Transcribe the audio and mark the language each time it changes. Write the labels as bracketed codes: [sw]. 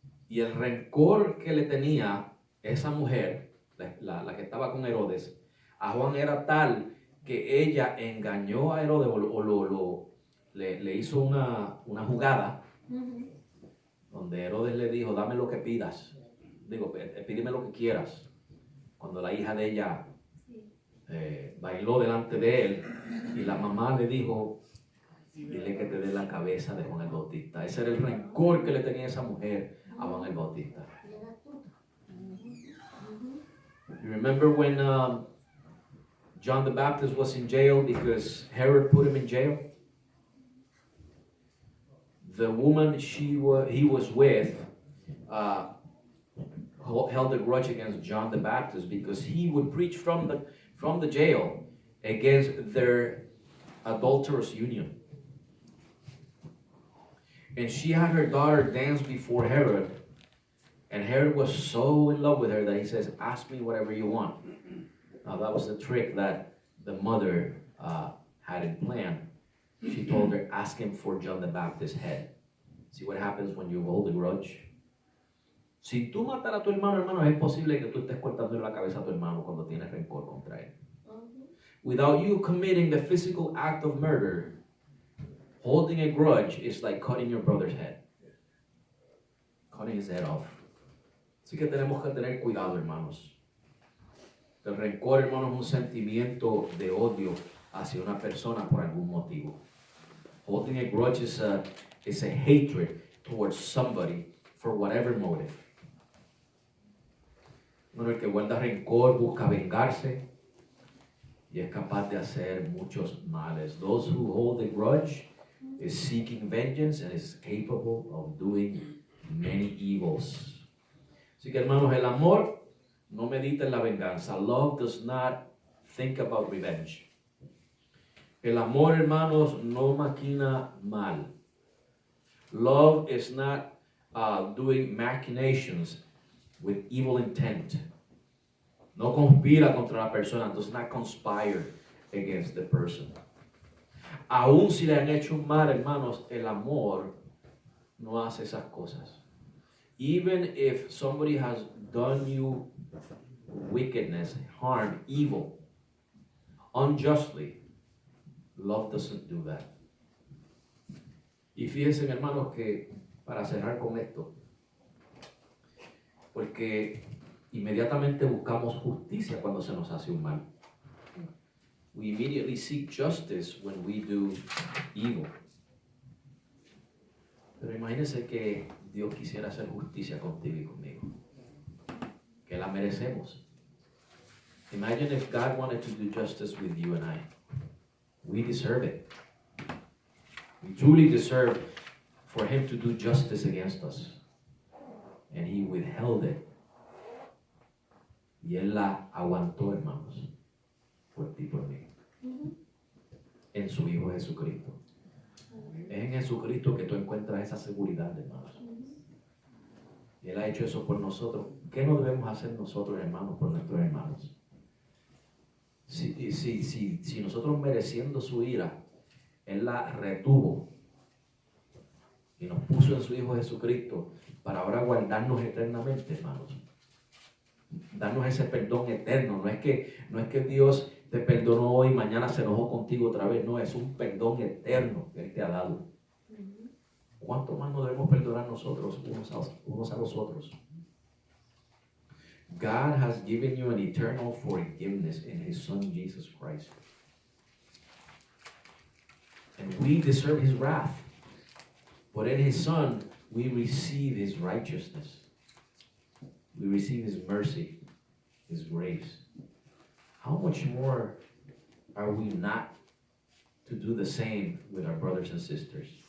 [es] Y el rencor que le tenía esa mujer, la que estaba con Herodes, a Juan era tal que ella engañó a Herodes le hizo una jugada donde Herodes le dijo, dame lo que pidas, pídeme lo que quieras. Cuando la hija de ella bailó delante de él y la mamá le dijo, dile que te dé la cabeza de Juan el Bautista. Ese era el rencor que le tenía esa mujer a Juan el Bautista. [en] You remember when John the Baptist was in jail because Herod put him in jail? The woman he was with held a grudge against John the Baptist because he would preach from the jail against their adulterous union. And she had her daughter dance before Herod, and Herod was so in love with her that he says, ask me whatever you want. Now that was the trick that the mother had in plan. She told her, ask him for John the Baptist's head. See what happens when you hold a grudge? [es] Si tú matas a tu hermano, es posible que tú estés cortando la cabeza a tu hermano cuando tienes rencor contra él. [en] Without you committing the physical act of murder, holding a grudge is like cutting your brother's head. Cutting his head off. [es] Así que tenemos que tener cuidado, hermanos. El rencor, hermanos, es un sentimiento de odio hacia una persona por algún motivo. [en] Holding a grudge is a hatred towards somebody for whatever motive. [es] Bueno, el que guarda rencor busca vengarse y es capaz de hacer muchos males. [en] Those who hold a grudge is seeking vengeance and is capable of doing many evils. [es] Así que, hermanos, el amor no medita en la venganza. [en] Love does not think about revenge. [es] El amor, hermanos, no maquina mal. [en] Love is not doing machinations with evil intent. [es] No conspira contra la persona. [en] Does not conspire against the person. [es] Aún si le han hecho un mal, hermanos, el amor no hace esas cosas. [en] Even if somebody has done you wickedness, harm, evil, unjustly, love doesn't do that. [es] Y fíjense, hermanos, que para cerrar con esto, porque inmediatamente buscamos justicia cuando se nos hace un mal. [en] We immediately seek justice when we do evil. [es] Pero imagínense que Dios quisiera hacer justicia contigo y conmigo. Que la merecemos. [en] Imagine if God wanted to do justice with you and I. We deserve it. We truly deserve for Him to do justice against us. And He withheld it. [es] Y Él la aguantó, hermanos, por ti y por mí. En su Hijo Jesucristo. Es en Jesucristo que tú encuentras esa seguridad, hermanos. Y Él ha hecho eso por nosotros. ¿Qué no debemos hacer nosotros, hermanos, por nuestros hermanos? Si nosotros mereciendo su ira, Él la retuvo y nos puso en su Hijo Jesucristo para ahora guardarnos eternamente, hermanos. Darnos ese perdón eterno. No es que Dios te perdonó hoy y mañana se enojó contigo otra vez. No, es un perdón eterno que Él te ha dado. ¿Cuánto más nos debemos perdonar nosotros unos a los otros? [en] God has given you an eternal forgiveness in His Son, Jesus Christ. And we deserve His wrath. But in His Son, we receive His righteousness. We receive His mercy, His grace. How much more are we not to do the same with our brothers and sisters?